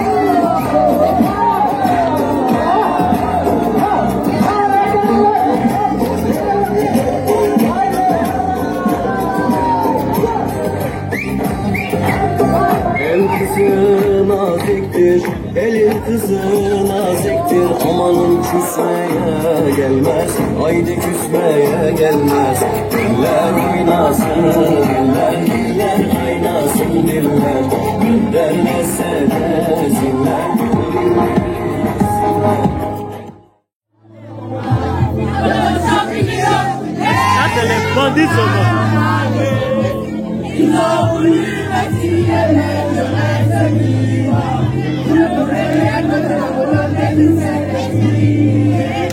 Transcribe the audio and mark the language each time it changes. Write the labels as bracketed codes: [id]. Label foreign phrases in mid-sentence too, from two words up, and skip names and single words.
[tr] El kızı naziktir, elin kızı naziktir. Amanın küsmeye gelmez, haydi küsmeye gelmez. Diller oynasın, diller oynasın diller. Göndermezse de ziller. [fr] C'est les bandits Ils ont voulu m'attirer, mais je reste vivant. Je ne pourrais rien que de la volonté du Saint-Esprit.